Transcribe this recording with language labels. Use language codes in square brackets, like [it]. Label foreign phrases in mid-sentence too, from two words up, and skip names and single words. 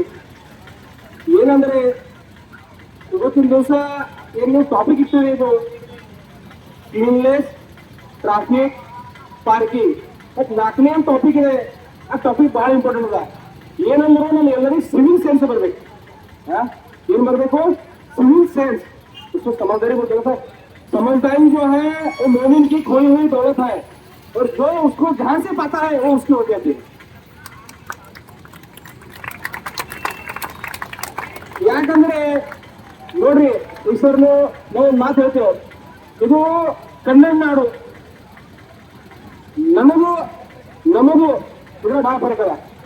[kn] ಏನಂದ್ರೆ ಇವತ್ತಿನ ದಿವಸ ಏನು ಟಾಪಿಕ್ ಇತ್ತು, ಇದು ಕ್ಲೀನ್ಲೆಸ್, ಟ್ರಾಫಿಕ್, ಪಾರ್ಕಿಂಗ್. ಮತ್ತು 4ನೇ ಟಾಪಿಕ್ ಇದೆ. ಆ ಟಾಪಿಕ್ ಬಹಳ ಇಂಪಾರ್ಟೆಂಟ್ ಅದ. ಏನಂದ್ರೆ ನಾನು ಎಲ್ಲರಿಗೂ [en] civil sense [kn] ಬರ್ಬೇಕು. ಏನ್ ಬರ್ಬೇಕು? [en] civil sense. [hi] उसको समझदारी बोलते हैं सर. समझदारी जो है वो मोमिन की खोई हुई दौलत है, और जो उसको जहां से पाता है वो उसकी हो जाती है. [kn] ಯಾಕಂದ್ರೆ ನೋಡ್ರಿ ಈಶ್ವರನು ನಾವು ಒಂದು ಮಾತು ಹೇಳ್ತೇವೆ, ಇದು ಕನ್ನಡ ನಾಡು. ನಮಗೂ ಇದ್ರ ಭಾಳ ಫರಕ್ ಅದ.